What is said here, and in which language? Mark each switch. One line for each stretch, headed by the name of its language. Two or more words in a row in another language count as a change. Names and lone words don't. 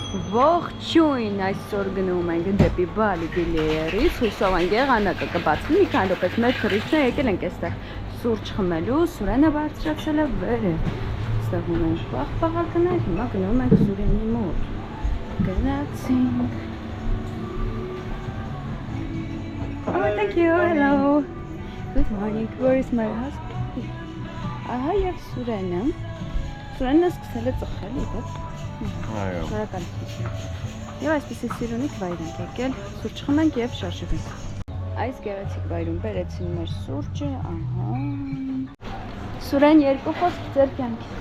Armenian: Ողջույն, այսօր գնում ենք դեպի Բալի Գիլիերից, հուսով ենք եղանակը կբացվի, մի քանի րոպե մեր թուրիստներ եկել ենք այստեղ սուրճ խմելու, Սուրենը բարձրացել է վեր։ Այստեղ ունենք պաղպաղակներ, հիմա գնում ենք Սուրենի մոտ։ Գնացինք։
English: Oh, thank you, hello. Good morning, where is my husband?
Armenian: Ահա եւ Սուրենը։ Սուրենը սկսել է ծխել, իբր։ Այո։ Շնորհակալություն։ Եվ այսպեսի սիրունիկ վայր ենք եկել, սուրճ խմենք եւ շարժվենք։ Այս գեղեցիկ վայրում բերեցին մեր սուրճը, ահա։ Սուրեն, երկու խոսք ձեր կյանքից։